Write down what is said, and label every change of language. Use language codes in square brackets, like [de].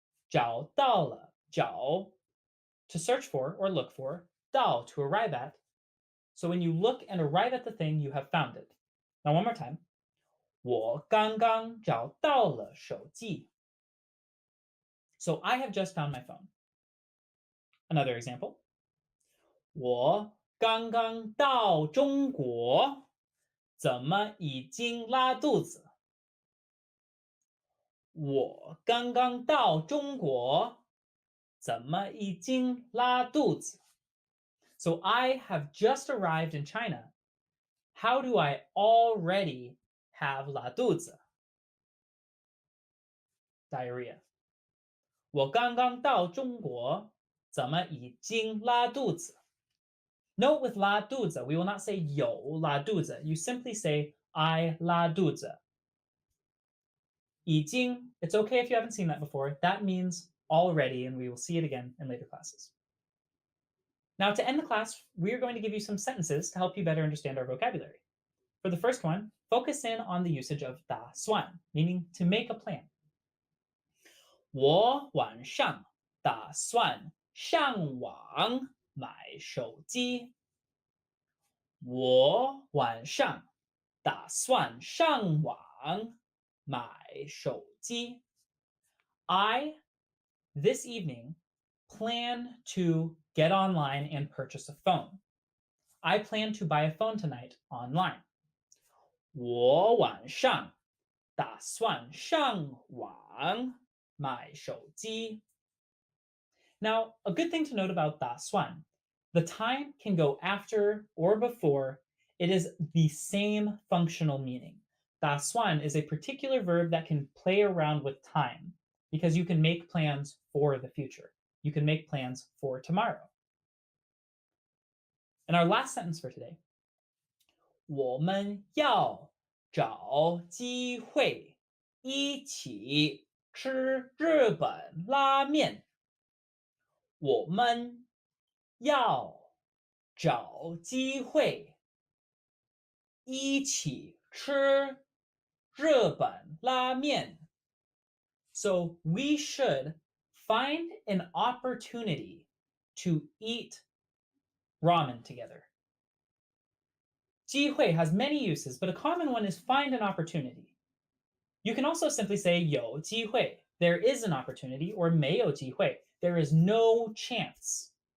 [en] 找到了，找 to search for or look for, 到 to arrive at. So when you look and arrive at the thing, you have found it. Now one more time. [zh] 我刚刚找到了手机。 [en] So I have just found my phone. Another example. [zh] 我刚刚到中国，怎么已经拉肚子？我刚刚到中国，怎么已经拉肚子？ [en] So I have just arrived in China. How do I already have 拉肚子 diarrhea? [zh] 我刚刚到中国，怎么已经拉肚子？ [en] Note with 拉肚子, we will not say 有拉肚子. You simply say I 拉肚子。已经, it's okay if you haven't seen that before. That means already, and we will see it again in later classes. Now, to end the class, we are going to give you some sentences to help you better understand our vocabulary. For the first one, focus in on the usage of 打算, meaning to make a plan. [zh] 我晚上打算上网买手机。我晚上打算上网买手机。 [en] I, this evening, plan to get online and purchase a phone. I plan to buy a phone tonight online. [zh] 我晚上打算上网买手机。 [en] Now, a good thing to note about 打算, the time can go after or before. It is the same functional meaning. 打算 is a particular verb that can play around with time because you can make plans for the future. You can make plans for tomorrow. And our last sentence for today. [zh] 我们要找机会一起吃日本拉面。我们要找机会一起吃日本拉面。 [en] So we should find an opportunity to eat ramen together. 机会 has many uses, but a common one is find an opportunity. You can also simply say 有机会, there is an opportunity, or 没有机会, there is no chance.